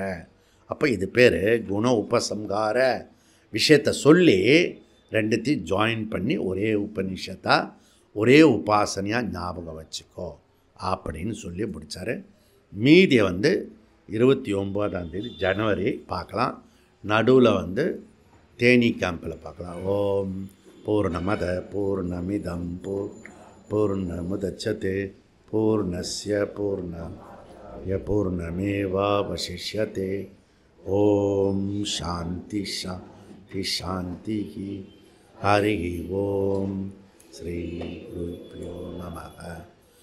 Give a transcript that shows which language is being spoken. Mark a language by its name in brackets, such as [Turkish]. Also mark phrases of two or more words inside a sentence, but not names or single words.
[Tamil] அப்போ இது பேர் குண உபசம்ஹார விஷயத்தை சொல்லி ரெண்டுத்தையும் ஜாயின் பண்ணி ஒரே உபநிஷத்தாக ஒரே உபாசனையாக ஞாபகம் வச்சுக்கோ அப்படின்னு சொல்லி முடித்தார். மீதியை வந்து 29ஆம் தேதி ஜனவரி பார்க்கலாம். நடுவில் வந்து தேனி கேம்பில் பார்க்கலாம். [Sanskrit] ओम् पूर्णमद पूर्णमिदम् पूर्णमुदच्छते पूर्णस्य पूर्णमेवावशिष्यते. ओम् शान्ति शान्ति शान्ति. हरि ओम्। श्री गुरुभ्यो नमः.